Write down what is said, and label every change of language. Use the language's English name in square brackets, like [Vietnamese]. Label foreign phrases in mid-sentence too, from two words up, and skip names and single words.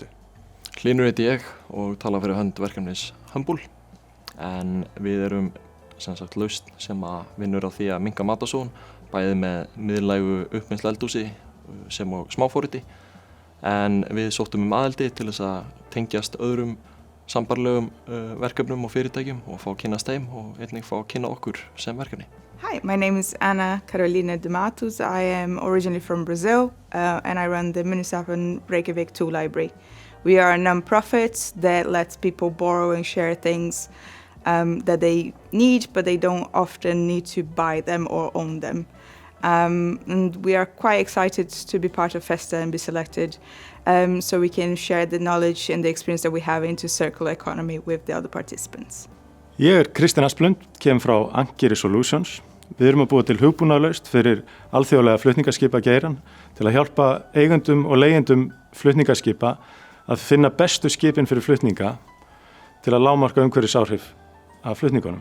[Icelandic] Hlynur heiti ég og tala fyrir hönd verkefnis Humble en við erum lausn sem vinnur á því að minnka matasóun bæði með miðlægu uppvinnslu eldhúsi sem og smáforriti en við sóttum aðildi til þess að tengjast öðrum sambarlegum verkefnum og fyrirtækjum og fá að kynnast þeim og einnig fá að kynna okkur sem verkefni. [English] Hi, my name is Ana Carolina de Matos. I am originally from Brazil and I run the Munisapin Reykjavik 2 Library. We are a non-profit that lets people borrow and share things that they need, but they don't often need to buy them or own them. And we are quite excited to be part of Festa and be selected so we can share the knowledge and the experience that we have into circular economy with the other participants. [Icelandic] Ég Kristinn Asplund, kem frá Ankeri Solutions. Við erum að búa til hugbúnaðarlausn fyrir alþjóðlega flutningaskipageirann til að hjálpa eigendum og leigjendum flutningaskipa að finna bestu skipin fyrir flutninga til að lágmarka umhverfisáhrif af flutningunum.